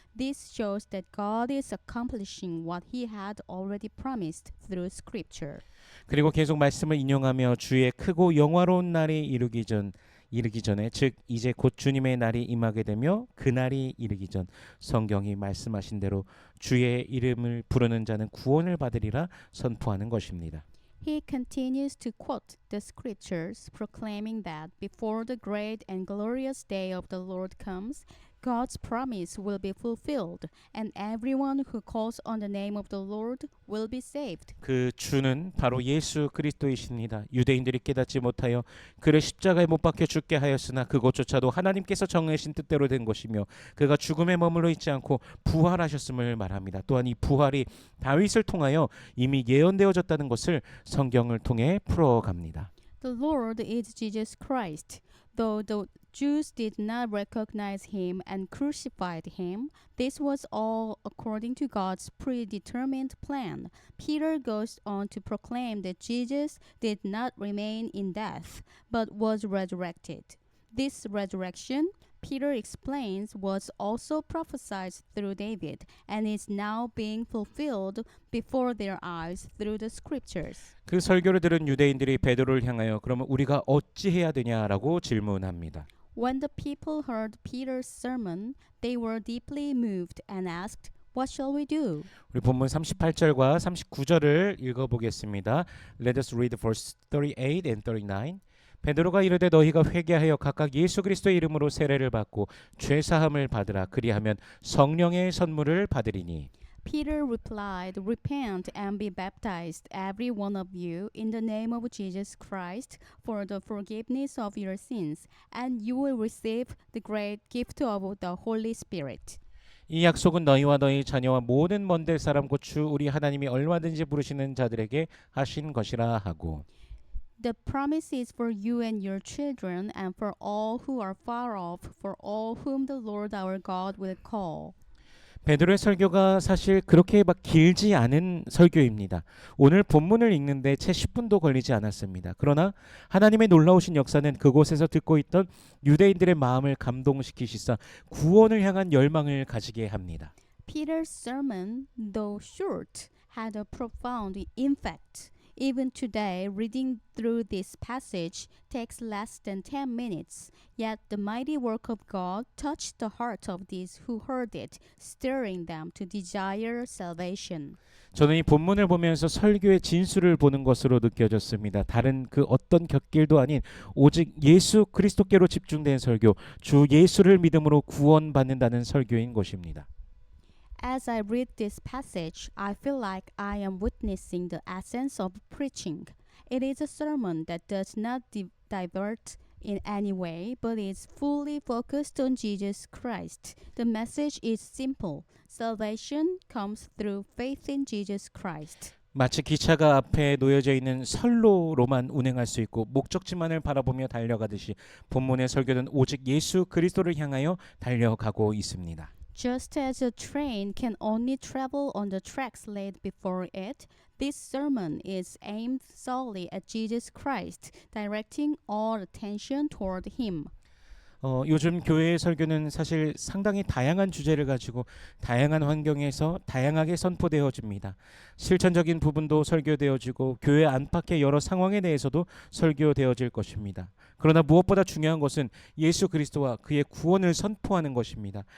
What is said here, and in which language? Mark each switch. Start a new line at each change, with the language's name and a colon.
English: This shows that God is accomplishing what he had already promised through scripture.
Korean: 그리고 계속 말씀을 인용하며 주의 크고 영화로운 날이 이르기 전에 즉 이제 곧 주님의 날이 임하게 되며 그 날이 이르기 전 성경이 말씀하신 대로 주의 이름을 부르는 자는 구원을 받으리라 선포하는 것입니다.
English: He continues to quote the scriptures, proclaiming that before the great and glorious day of the Lord comes, God's promise will be fulfilled, and everyone who calls on the name of the Lord will be saved.
Korean: 그 주는 바로 예수 그리스도이십니다. 유대인들이 깨닫지 못하여 그를 십자가에 못 박혀 죽게 하였으나 그것조차도 하나님께서 정하신 뜻대로 된 것이며 그가 죽음에 머물러 있지 않고 부활하셨음을 말합니다. 또한 이 부활이 다윗을 통하여 이미 예언되어졌다는 것을 성경을 통해 풀어갑니다.
English: The Lord is Jesus Christ. Though the Jews did not recognize him and crucified him. This was all according to God's predetermined plan. Peter goes on to proclaim that Jesus did not remain in death, but was resurrected. This resurrection, Peter explains, was also prophesied through David and is now being fulfilled before their eyes through the scriptures.
Korean: 그 설교를 들은 유대인들이 베드로를 향하여 그러면 우리가 어찌해야 되냐라고 질문합니다.
English: When the people heard Peter's sermon, they were deeply moved and asked, "What shall we do?"
Korean: 우리 본문 38절과 39절을 읽어보겠습니다.
English: Let us read verse 38 and 39.
Korean: 베드로가 이르되 너희가 회개하여 각각 예수 그리스도의 이름으로 세례를 받고 죄 사함을 받으라. 그리하면 성령의 선물을 받으리니.
English: Peter replied, "Repent and be baptized, every one of you, in the name of Jesus Christ, for the forgiveness of your sins, and you will receive the great gift of the Holy Spirit."
Korean: 이 약속은 너희와 너희 자녀와 모든 먼데 사람 곧 주 우리 하나님이 얼마든지 부르시는 자들에게 하신 것이라 하고.
English: The promise is for you and your children, and for all who are far off, for all whom the Lord our God will call.
Korean: 베드로의 설교가 사실 그렇게 막 길지 않은 설교입니다. 오늘 본문을 읽는데 채 10분도 걸리지 않았습니다. 그러나 하나님의 놀라우신 역사는 그곳에서 듣고 있던 유대인들의 마음을 감동시키시사 구원을 향한 열망을 가지게 합니다.
English: Peter's sermon, though short, had a profound impact. Even today, reading through this passage takes less than 10 minutes. Yet the mighty work of God touched the heart of these who heard it, stirring them to desire salvation.
Korean: 저는 이 본문을 보면서 설교의 진수를 보는 것으로 느껴졌습니다. 다른 그 어떤 곁길도 아닌 오직 예수 그리스도께로 집중된 설교, 주 예수를 믿음으로 구원받는다는 설교인 것입니다.
English: As I read this passage, I feel like I am witnessing the essence of preaching. It is a sermon that does not divert in any way, but is fully focused on Jesus Christ. The message is simple. Salvation comes through faith in Jesus Christ.
Korean: 마치 기차가 앞에 놓여져 있는 선로로만 운행할 수 있고 목적지만을 바라보며 달려가듯이 본문의 설교는 오직 예수 그리스도를 향하여 달려가고 있습니다.
English: Just as a train can only travel on the tracks laid before it, this sermon is aimed solely at Jesus Christ, directing all attention toward Him.
Korean: 요즘 교회의 설교는 사실 상당히 다양한 주제를 가지고 다양한 환경에서 다양하게 선포되어집니다. 실천적인 부분도 설교되어지고 교회 안팎의 여러 상황에 대해서도 설교되어질 것입니다. 그러나 무엇보다 중요한 것은 예수 그리스도와 그의 구원을 선포하는 것입니다.